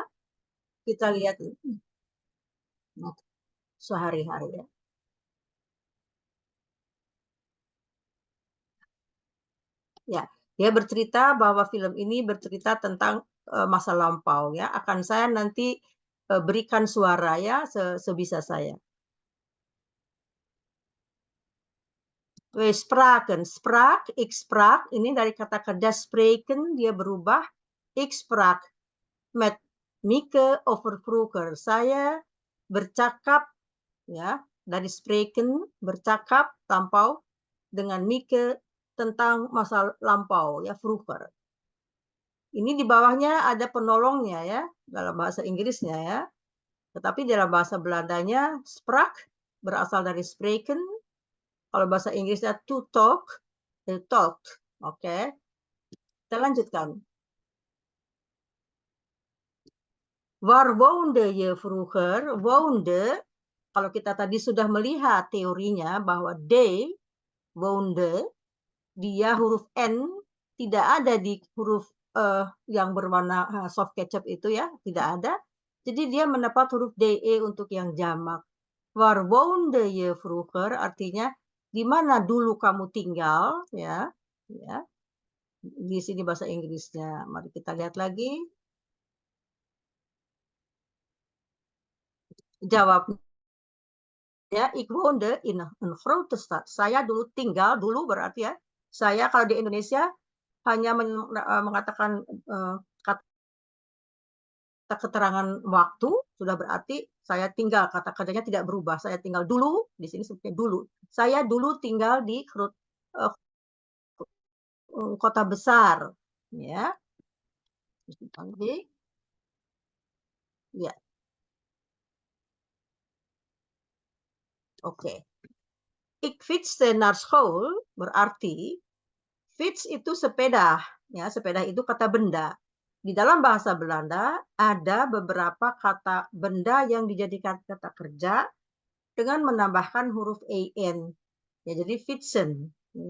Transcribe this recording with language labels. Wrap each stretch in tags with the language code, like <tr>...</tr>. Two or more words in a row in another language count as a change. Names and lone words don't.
<id>Kita lihat sehari-hari ya. Ya, dia bercerita bahwa film ini bercerita tentang masa lampau ya. Akan saya nanti berikan suara ya sebisa saya.</id> <nl>We spraken, sprak, ik sprak,</nl> <id>ini dari kata kerja spreken, dia berubah,</id> <nl>ik sprak met Mieke over vroeger.</nl> <id>Saya bercakap, ya, dari spreken, bercakap, lampau, dengan Mieke tentang masa lampau, ya, vroeger. Ini di bawahnya ada penolongnya, ya, dalam bahasa Inggrisnya, ya. Tetapi dalam bahasa Belandanya, sprak, berasal dari spreken. Kalau bahasa Inggrisnya</id> <en>to talk, talked.</en> <id>Oke. Kita lanjutkan.</id> <nl>Waar woonde je vroeger? Woonde,</nl> <id>kalau kita tadi sudah melihat teorinya bahwa they, woonde, dia huruf N tidak ada di huruf yang berwarna</id> <en>soft ketchup</en> <id>itu ya, tidak ada. Jadi dia mendapat huruf DE untuk yang jamak.</id> <nl>Waar woonde je vroeger</nl> <id>artinya di mana dulu kamu tinggal ya, ya. Di sini bahasa Inggrisnya. Mari kita lihat lagi. Jawabnya,</id> <nl>ik woonde in een grote stad.</nl> <id>Saya dulu tinggal, dulu berarti ya. Saya kalau di Indonesia hanya mengatakan kata keterangan waktu, sudah berarti saya tinggal. Kata kerjanya tidak berubah. Saya tinggal dulu, di sini seperti dulu. Saya dulu tinggal di kota besar. Ya. Ya. Oke.</id> <nl>Ik fietste naar school</nl> <id>berarti fiets itu sepeda, ya sepeda itu kata benda. Di dalam bahasa Belanda ada beberapa kata benda yang dijadikan kata kerja dengan menambahkan huruf en. Ya jadi fietsen, ya.</id>